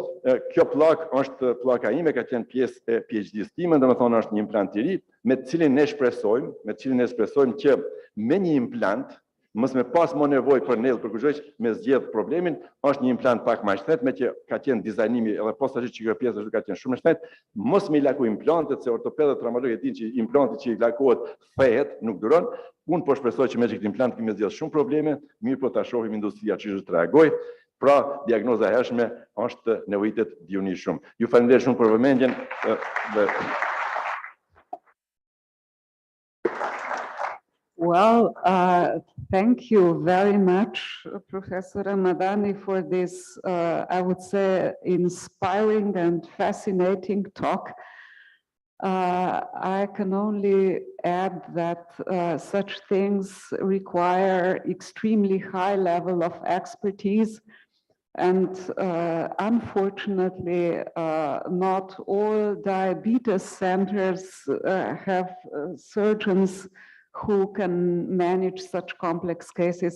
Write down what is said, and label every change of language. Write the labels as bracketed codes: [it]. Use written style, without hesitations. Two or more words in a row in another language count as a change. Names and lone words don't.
[sq] Kjo pllak është pllaka ime, ka qenë pjesë e PhD-s time, domethënë është një implant i ri, me të cilin ne shpresojmë që me një implant mos me pas më nevojë për nell për kujdes me zgjedh problemin, është një implant pak më i shtet, me që ka qenë dizajnimi edhe posaçisht që kjo pjesë është ka qenë shumë e shtet, mos me laku implantet se ortopedët traumatologët dinë që implanti që i lakohet thehet, nuk duron. Unë po shpresoj që me këtë implant kemi zgjedh shumë probleme, mirë po ta shohim industria çish të reagojë. Pra, diagnoza e hershme është nevojitet diuni shumë. Ju falenderoj shumë për vëmendjen dhe [en] Well, thank you very much, Professor Ramadani, for this, I would say, inspiring and fascinating talk. I can only add that such things require extremely high level of expertise, and unfortunately, not all diabetes centers have surgeons who can manage such complex cases.